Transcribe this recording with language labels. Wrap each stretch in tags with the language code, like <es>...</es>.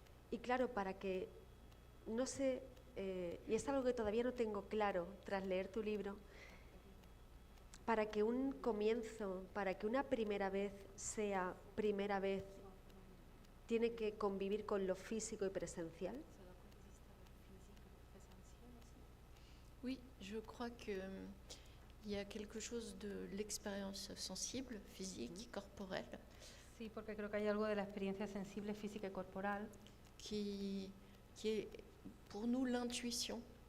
<es>Y claro, para que, no sé, y es algo que todavía no tengo claro tras leer tu libro, para que un comienzo, para que una primera vez sea primera vez, tiene que convivir con lo físico y presencial.</es> <fr>Oui, je crois qu'il y a quelque chose de l'expérience sensible, physique, corporelle.</fr> <es>Sí, porque creo que hay algo de la experiencia sensible, física y corporal.</es> <fr>Qui est pour nous l'intuition.</fr>